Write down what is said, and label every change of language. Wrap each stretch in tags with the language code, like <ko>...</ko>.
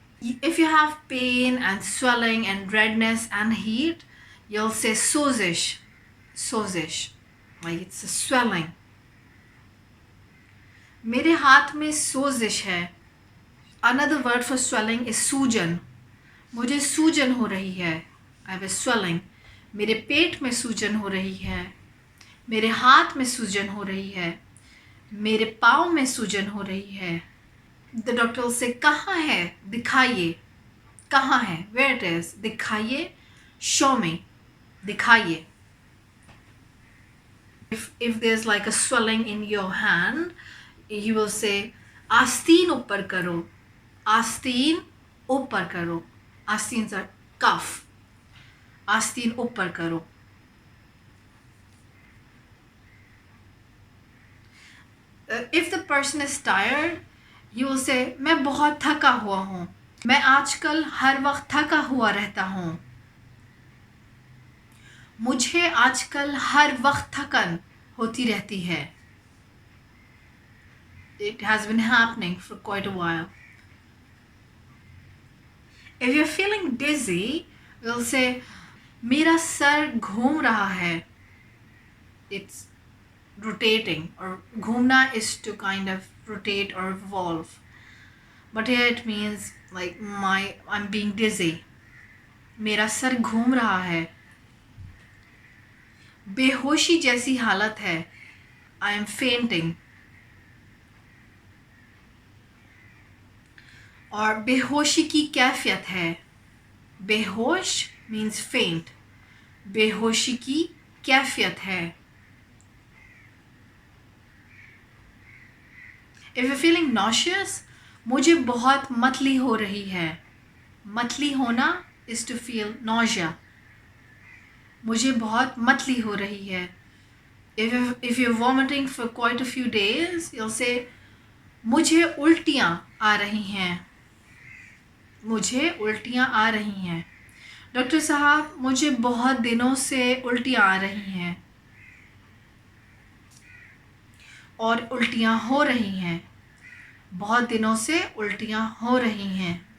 <en>If you have pain and swelling and redness and heat, you'll say سوزش. سوزش. Like it's a swelling.</en> <ur>میرے ہاتھ میں سوزش ہے.</ur> <en>Another word for swelling is سوجن.</en> <ur>مجھے سوجن ہو رہی ہے.</ur> <en>I have a swelling.</en> <ur>میرے پیٹ میں سوجن ہو رہی ہے. میرے ہاتھ میں سوجن ہو رہی ہے. میرے پاؤں میں سوجن ہو رہی ہے.</ur> <en>The doctor will say</en> <ur>کہاں ہے؟ دکھائیے. کہاں ہے؟</ur> <en>Where it is?</en> <ur>دکھائیے.</ur> <en>Show me.</en> <ur>دکھائیے.</ur> <en>If there's like a swelling in your hand, he will say</en> <ur>آستین اوپر کرو. آستین اوپر کرو.</ur> <en>آستین's are cuff.</en> <ur>آستین اوپر کرو.</ur> <en>If the person is tired, he will say</en> <ur>میں بہت تھکا ہوا ہوں. میں آج کل ہر وقت تھکا ہوا رہتا ہوں. مجھے آج کل ہر وقت تھکن ہوتی رہتی ہے.</ur> <en>It has been happening for quite a while. If you're feeling dizzy, we'll say</en> <ur>میرا سر گھوم رہا ہے.</ur> <en>It's rotating, or گھومنا is to kind of rotate or revolve. But here it means like I'm being dizzy.</en> <ur>میرا سر گھوم رہا ہے. بے ہوشی جیسی حالت ہے.</ur> <en>I am fainting.</en> <ur>اور بے ہوشی کی کیفیت ہے.</ur> <en>بے ہوش means faint.</en> <ur>بے ہوشی کی کیفیت ہے.</ur> <en>If you're feeling nauseous,</en> <ur>مجھے بہت متلی ہو رہی ہے.</ur> <en>متلی ہونا is to feel nausea.</en> <ur>مجھے بہت متلی ہو رہی ہے.</ur> <en>If you're vomiting for quite a few days, you'll say</en> <ur>مجھے الٹیاں آ رہی ہیں. مجھے الٹیاں آ رہی ہیں. ڈاکٹر صاحب مجھے بہت دنوں سے الٹیاں آ رہی ہیں اور الٹیاں ہو رہی ہیں، بہت دنوں سے الٹیاں ہو رہی ہیں.</ur>